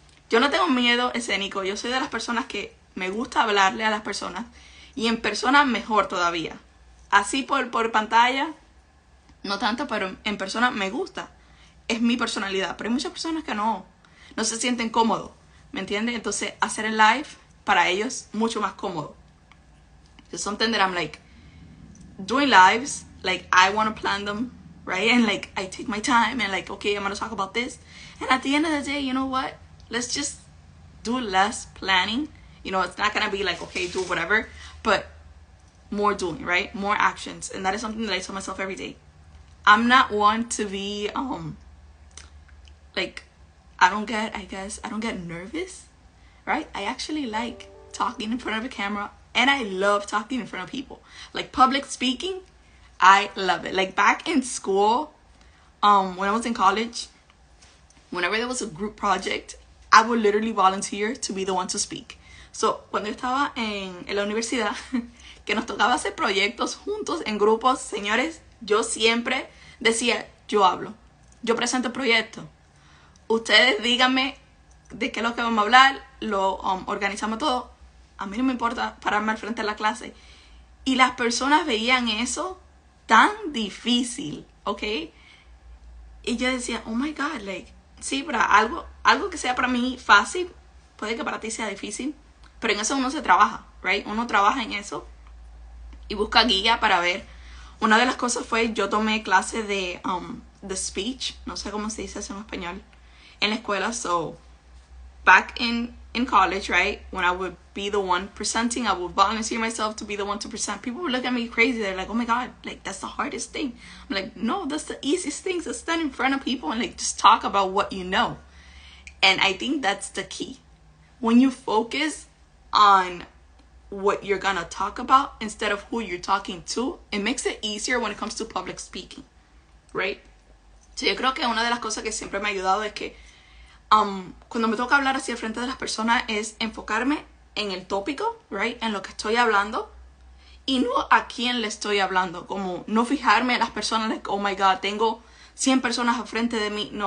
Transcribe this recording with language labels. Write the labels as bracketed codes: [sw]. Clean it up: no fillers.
[es] Yo no tengo miedo escénico, yo soy de las personas que me gusta hablarle a las personas, y en persona mejor todavía. Así por pantalla, no tanto, pero en persona me gusta. Es mi personalidad, pero hay muchas personas que no se sienten cómodos, ¿me entiendes? Entonces hacer el live para ellos mucho más cómodo. [en] It's something that I'm like doing lives, like I want to plan them, right? And like I take my time and like, okay, I'm going to talk about this. And at the end of the day, you know what? Let's just do less planning. You know, it's not going to be like, okay, do whatever, but more doing, right? More actions. And that is something that I tell myself every day. I'm not one to be, like, I don't get nervous, right? I actually like talking in front of a camera, and I love talking in front of people. Like public speaking, I love it. Like back in school, when I was in college, whenever there was a group project, I would literally volunteer to be the one to speak. [es] So, cuando yo estaba en la universidad, que nos tocaba hacer proyectos juntos en grupos, señores, yo siempre decía, yo hablo, yo presento el proyecto. Ustedes díganme de qué es lo que vamos a hablar, lo organizamos todo. A mí no me importa pararme al frente de la clase. Y las personas veían eso tan difícil, ¿ok? Y yo decía, [en] oh my God, like, [es] sí, pero algo que sea para mí fácil, puede que para ti sea difícil, pero en eso uno se trabaja, right? Uno trabaja en eso y busca guía para ver. Una de las cosas fue, yo tomé clase de speech, no sé cómo se dice eso en español, en la escuela. [en] So back in college, right, when I would be the one presenting, I would volunteer myself to be the one to present. People would look at me crazy. They're like, oh my God, like that's the hardest thing. I'm like, no, that's the easiest thing, to stand in front of people and like just talk about what you know. And I think that's the key. When you focus on what you're gonna talk about instead of who you're talking to, it makes it easier when it comes to public speaking, right? [es] So yo creo que una de las cosas que siempre me ha ayudado es que cuando me toca hablar hacia el frente de las personas es enfocarme en el tópico, right? En lo que estoy hablando y no a quién le estoy hablando, como no fijarme en las personas, [en] like, oh my God, [es] tengo 100 personas al frente de mí.